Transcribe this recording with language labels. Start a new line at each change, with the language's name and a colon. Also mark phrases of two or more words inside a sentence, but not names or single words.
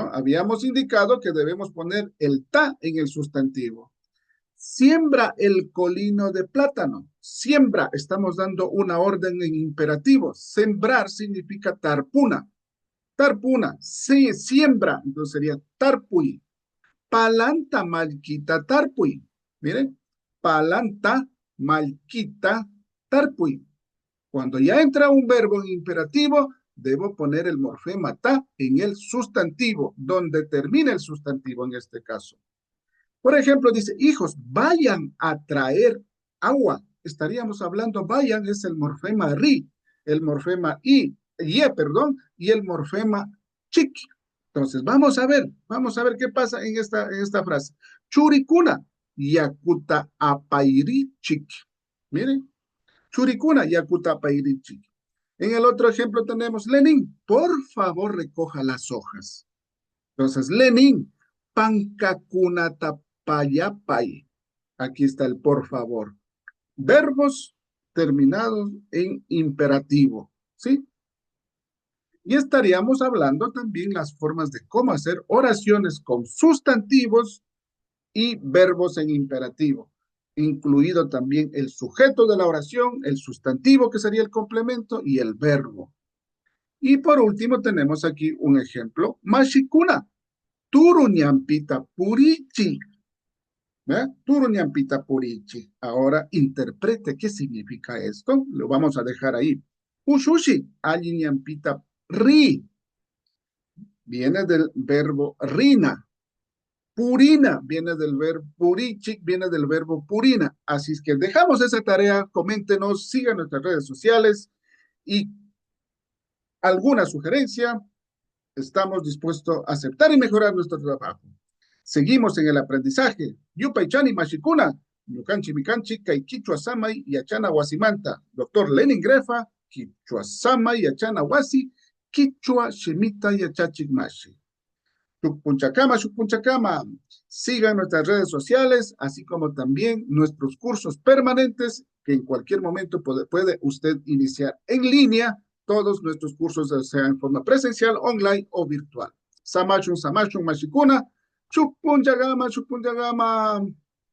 Spanish: Habíamos indicado que debemos poner el ta en el sustantivo. Siembra el colino de plátano. Siembra, estamos dando una orden en imperativo. Sembrar significa tarpuna. Tarpuna, sí, siembra, entonces sería tarpui.
Quechua: Palanta malquita tarpui. Miren, palanta malquita tarpui.
Spanish: Cuando ya entra un verbo en imperativo, debo poner el morfema ta en el sustantivo, donde termina el sustantivo en este caso. Por ejemplo, dice, hijos, vayan a traer agua. Estaríamos hablando, vayan, es el morfema ri, el morfema perdón, y el morfema chic. Entonces, vamos a ver qué pasa en esta frase.
Quechua: Churicuna, yakuta apairi chic. Miren, churicuna, yakuta apairi chic.
Spanish: En el otro ejemplo tenemos, Lenin, por favor recoja las hojas. Entonces, Lenin, pancacunatapayapay. Aquí está el por favor. Verbos terminados en imperativo, ¿sí? Y estaríamos hablando también las formas de cómo hacer oraciones con sustantivos y verbos en imperativo. incluido también el sujeto de la oración, el sustantivo que sería el complemento y el verbo. Y por último tenemos aquí un ejemplo,
Quechua: mashikuna, turuñampita purichi. Turuñampita purichi.
Spanish: Ahora interprete qué significa esto. Lo vamos a dejar ahí.
Quechua: Ushushi, aliñampita ri.
Spanish: Viene del verbo rina. Purina viene del verbo purichi, viene del verbo purina. Así es que dejamos esa tarea, coméntenos, sigan nuestras redes sociales y alguna sugerencia, estamos dispuestos a aceptar y mejorar nuestro trabajo. Seguimos en el aprendizaje.
Quechua: Yupaychani Mashikuna, Yukanchi Mikanchi, Kaikichua Samay y Achana Wasimanta. Doctor Lenin Grefa, Kichua Samay y Achana Wasi, Kichua Shemita y Achachik Mashi. Shukpunchakama, Shukpunchakama.
Spanish: Sigan nuestras redes sociales, así como también nuestros cursos permanentes que en cualquier momento puede usted iniciar en línea todos nuestros cursos, sea en forma presencial, online o virtual.
Quechua: Samachun, Samachun, Mashikuna, Shukpunchakama, Shukpunchakama.